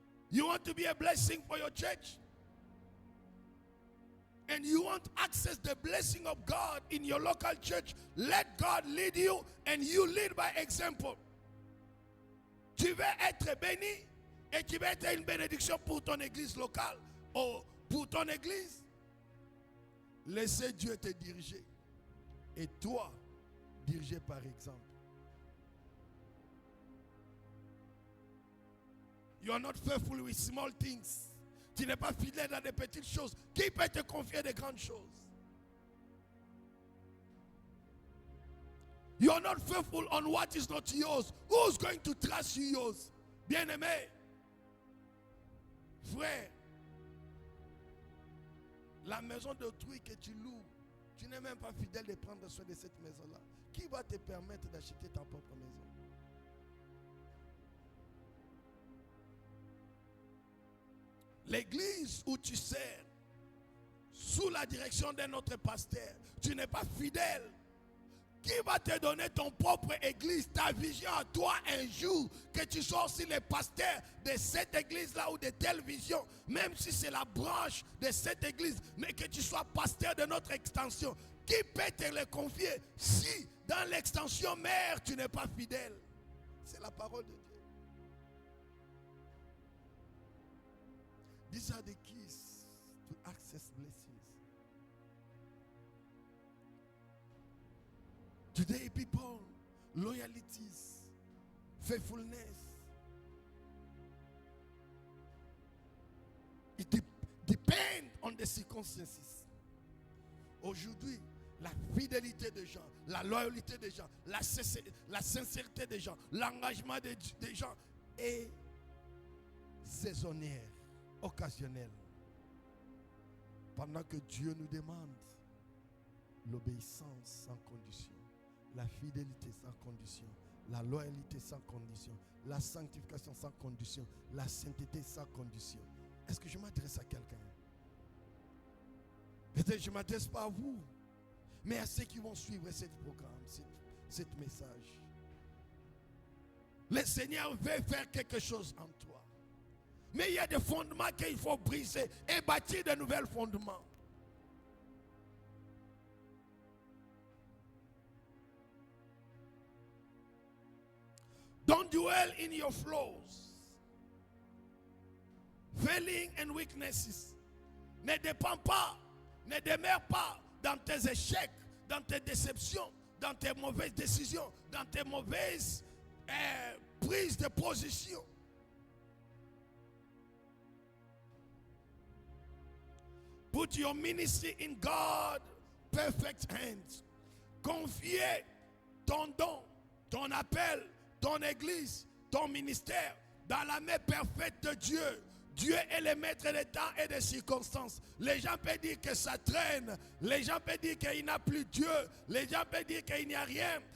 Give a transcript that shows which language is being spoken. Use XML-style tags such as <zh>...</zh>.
<en>You want to be a blessing for your church? And you want access the blessing of God in your local church? Let God lead you and you lead by example.</en> <fr>Tu veux être béni et tu veux être une bénédiction pour ton église locale ou pour ton église? Laissez Dieu te diriger. Et toi, dirigez par exemple.</fr> <en>You are not faithful with small things.</en> <fr>Tu n'es pas fidèle dans des petites choses. Qui peut te confier des grandes choses?</fr> <en>You are not faithful on what is not yours. Who's going to trust you yours?</en> <fr>Bien-aimé, frère, la maison d'autrui que tu loues, tu n'es même pas fidèle de prendre soin de cette maison-là. Qui va te permettre d'acheter ta propre maison? L'église où tu sers, sous la direction d'un autre pasteur, tu n'es pas fidèle. Qui va te donner ton propre église, ta vision à toi un jour, que tu sois aussi le pasteur de cette église-là ou de telle vision, même si c'est la branche de cette église, mais que tu sois pasteur de notre extension. Qui peut te le confier si dans l'extension mère tu n'es pas fidèle? C'est la parole de Dieu.</fr> <en>These are the keys to access blessings. Today, people, loyalties, faithfulness, it depends on the circumstances.</en> <fr>Aujourd'hui, la fidélité des gens, la loyauté des gens, la sincérité des gens, l'engagement des gens est saisonnière, occasionnelle. Pendant que Dieu nous demande l'obéissance sans condition, la fidélité sans condition, la loyauté sans condition, la sanctification sans condition, la sainteté sans condition. Est-ce que je m'adresse à quelqu'un? Peut-être que je ne m'adresse pas à vous, mais à ceux qui vont suivre ce programme, ce message. Le Seigneur veut faire quelque chose en toi. Mais il y a des fondements qu'il faut briser et bâtir de nouveaux fondements.</fr> <en>Don't dwell in your flaws, failing and weaknesses.</en> <fr>Ne dépends pas, ne demeure pas dans tes échecs, dans tes déceptions, dans tes mauvaises décisions, dans tes mauvaises prises de position.</fr> <en>Put your ministry in God's perfect hands.</en> <fr>Confiez ton don, ton appel, ton église, ton ministère dans la main parfaite de Dieu. Dieu est le maître des temps et des circonstances. Les gens peuvent dire que ça traîne. Les gens peuvent dire qu'il n'y a plus Dieu. Les gens peuvent dire qu'il n'y a rien.</fr>